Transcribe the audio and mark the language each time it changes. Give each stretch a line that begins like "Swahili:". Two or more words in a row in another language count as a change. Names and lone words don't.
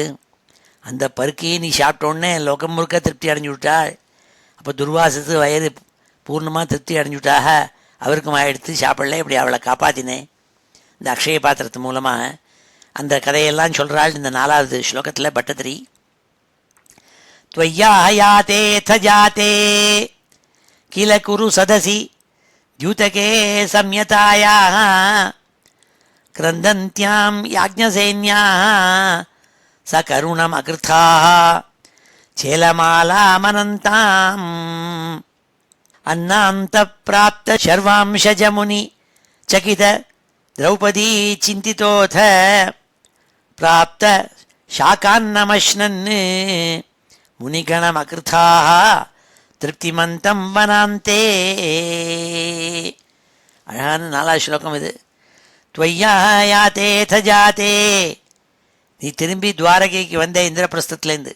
Tamil: அந்த பருக்கையே நீ சாப்பிட்டோன்னே லோகம் முழுக்க திருப்தி அடைஞ்சு விட்டாள். அப்போ துர்வாசத்து வயது பூர்ணமாக திருப்தி அடைஞ்சு விட்டாக. அவருக்கும் எடுத்து சாப்பிடல. இப்படி அவளை காப்பாற்றினேன் இந்த அக்ஷய பாத்திரத்து மூலமாக. அந்த கதையெல்லாம் சொல்கிறாள் இந்த 4வது ஸ்லோகத்தில் பட்டத்திரி.
Sanskrit: त्वय्या यातेऽथ जाते किल कुरु सदसि द्यूतके संयतायाः क्रन्दन्त्यां याज्ञसेन्याः सकरुणमकृथाः चेलमालामनन्ताम् अन्नान्तप्राप्तशर्वांशजमुनि चकित द्रौपदी चिन्तितोऽथ प्राप्त शाकान्नमश्नन् मुनिगणमकृथाः तृप्तिमन्तम् वनान्ते.
Tamil: அழகான 4வது ஸ்லோகம் இது.
Sanskrit: त्वय्या यातेऽथ जाते,
Tamil: நீ திரும்பி துவாரகைக்கு வந்த இந்திரபிரஸ்தத்துலேருந்து.